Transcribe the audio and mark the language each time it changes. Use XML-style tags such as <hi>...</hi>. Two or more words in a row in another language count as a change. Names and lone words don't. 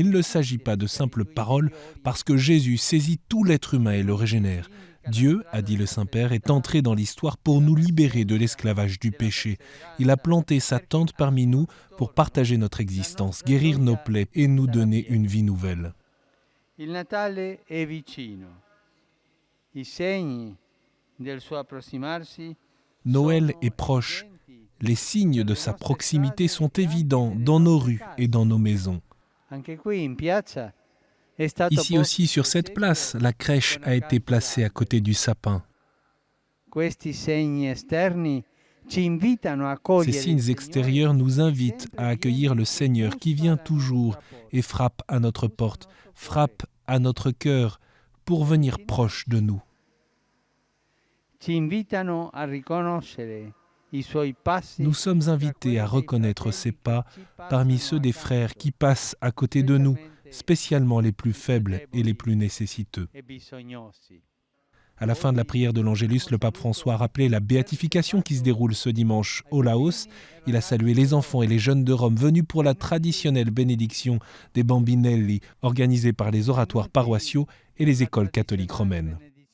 <fr>Il ne s'agit pas de simples paroles parce que Jésus saisit tout l'être humain et le régénère. Dieu, a dit le Saint-Père, est entré dans l'histoire pour nous libérer de l'esclavage du péché. Il a planté sa tente parmi nous pour partager notre existence, guérir nos plaies et nous donner une vie nouvelle.</fr> <it>Il Natale è vicino. I segni del suo approssimarsi.</it> <fr>Noël est proche. Les signes de sa proximité sont évidents dans nos rues et dans nos maisons.</fr> <it>Anche qui in piazza è stato</it> <fr>Ici aussi, sur cette place, la crèche a été placée à côté du sapin.</fr> <it>Questi segni esterni ci invitano a</it> <fr>Ces</fr> <it>cogliere</it> <fr>signes extérieurs nous invitent à accueillir le Seigneur qui vient toujours et frappe à notre porte, frappe à notre cœur pour venir proche de nous.</fr> <it>Ci invitano a riconoscere i suoi passi.</it> <fr>Nous sommes invités à reconnaître ses pas parmi ceux des frères qui passent à côté de nous, spécialement les plus faibles et les plus nécessiteux.</fr> <it>e bisognosi.</it> <fr>À la fin de la prière de l'Angélus, le pape François a rappelé la béatification qui se déroule ce dimanche au Laos. Il a salué les enfants et les jeunes de Rome venus pour la traditionnelle bénédiction des Bambinelli organisée par les oratoires paroissiaux et les écoles catholiques romaines.</fr>